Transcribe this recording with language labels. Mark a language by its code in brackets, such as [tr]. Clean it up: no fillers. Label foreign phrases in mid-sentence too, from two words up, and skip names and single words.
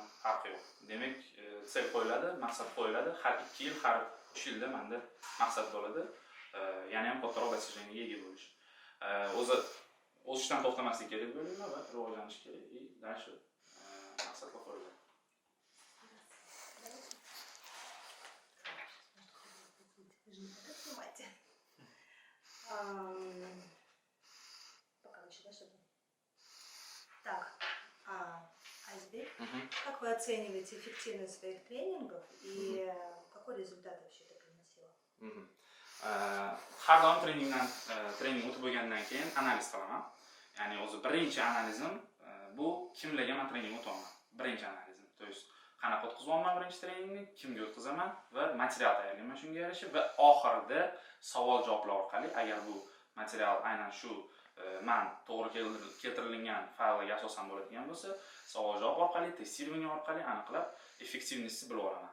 [uz] Farqi yo'q. Demak, sel qo'yiladi, maqsad qo'yiladi. Har 2 yil, har 3 yilda menda maqsad bo'ladi. Yana ham kattaroq dasturlarga ega bo'lish. O'sishdan to'xtamaslik kerak bo'lgan va rivojlanish kerak. [ru] Дальше [uz] maqsadga qo'yiladi. [ru] Пока вы еще дошли. Так, Азизбек, как вы оцениваете эффективность своих тренингов и какой результат вообще это приносило? [uz] Har doim trening o'tib bo'lgandan keyin analiz qilaman. Ya'ni o'zi birinchi analizim bu kimlarga men trening o'taman. Birinchi analizim. [ru] То есть [uz] qanaqa o'tkazyapman birinchi treningni, kimga o'tkazaman va material tayyorlayman shunga yarasha va oxirida savol-javoblar orqali agar bu material aynan shu men to'g'ri keltirilgan faylga asosan bo'ladigan bo'lsa, savol-javob orqali, testirovание orqali aniqlab effektivnostni bilib olaman.